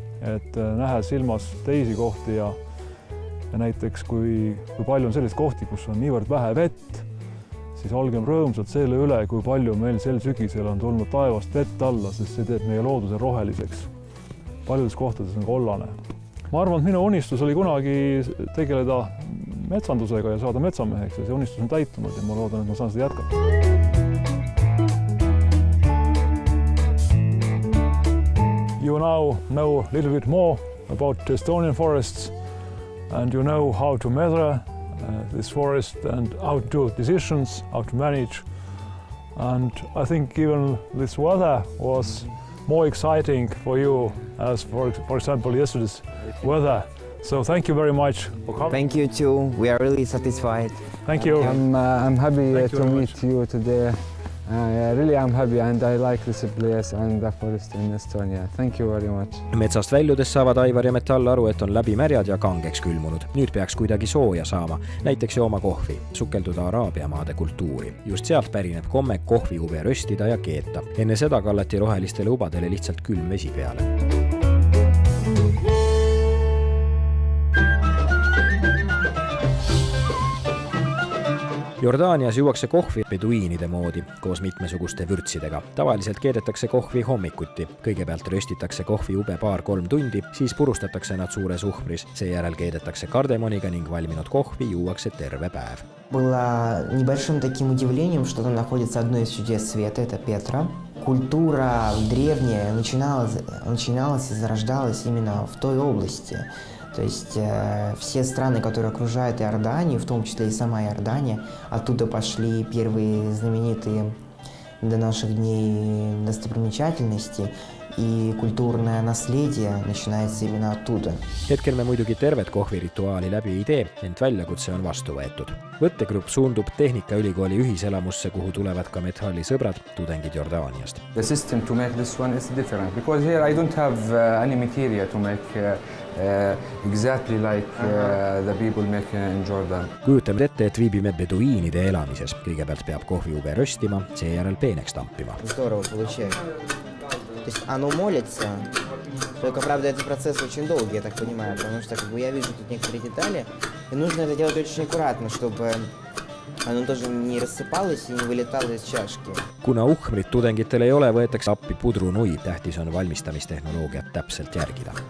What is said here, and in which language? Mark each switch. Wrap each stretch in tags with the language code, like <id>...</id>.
<et>Et nähes silmas teisi kohti ja näiteks kui palju on selliseid kohti, kus on niivõrd vähe vett, siis olgem rõõmsad selle üle, kui palju meil sel sügisel on tulnud taevast vett alla, sest see teeb meie looduse roheliseks. Paljudes kohtades on kollane. Ma arvan, et minu unistus oli kunagi tegeleda metsandusega ja saada metsameheks ja see unistus on täitunud ja ma loodan, et ma saan seda jätkata.</et> <en>You now know a little bit more about Estonian forests and you know how to measure this forest and how to do decisions, how to manage. And I think even this weather was more exciting for you as for example yesterday's weather. So thank you very much for coming. Thank you too. We are really satisfied. Thank you. I'm happy to meet you today. Really I'm happy and I like this place and the forest in Estonia. Thank you very much.</en> <et>Metsast väljudes saavad Aivar ja Metall aru, et on läbimärjad ja kangeks külmunud. Nüüd peaks kuidagi sooja saama, näiteks jooma kohvi, sukelduda Araabia maade kultuuri. Just sealt pärineb komme kohviube röstida ja keeta. Enne seda kallati rohelistele ubadele lihtsalt külm vesi peale. Jordaanias juuakse kohvi beduiinide moodi koos mitmesuguste vürtsidega. Tavaliselt keedetakse kohvi hommikuti. Kõigepealt röstitakse kohviube 2-3 tundi, siis purustatakse nad suures uhvris. Seejärel keedetakse kardemoniga ning valminud kohvi juuakse terve päev.</et> <ru>Было небольшим таким удивлением, что там находится одно из чудес света, это Петра. Культура древняя начиналась и зарождалась именно в той области. То есть все страны, которые окружают Иорданию, в том числе и сама Иордания, оттуда пошли первые знаменитые до наших дней достопримечательности, и культурное наследие начинается именно оттуда.</ru> <et>Hetkel me muidugi tervet kohvirituaali läbi ei tee, ent väljakutse on vastu võetud. Võttegrupp suundub Tehnikaülikooli ühiselamusse, kuhu tulevad ka Metalli sõbrad, tudengid Jordaaniast.</et> <en>The system to make this one is different because here I don't have any material to make exactly like the people make in Jordan.</en> <et>Kujutame ette, et viibime beduiinide elamises. Kõigepealt peab kohviube röstima, seejärel peeneks tampima.</et> <ru>Здорово получается. То есть оно молится, только, правда, этот процесс очень долгий, я так понимаю, потому что я вижу тут некоторые детали, и нужно это делать очень аккуратно, чтобы оно тоже не рассыпалось и не вылетало из чашки.</ru> <et>Kuna uhmrit tudengitel ei ole, võetakse appi pudrunui. Tähtis on valmistamistehnoloogiat täpselt järgida.</et>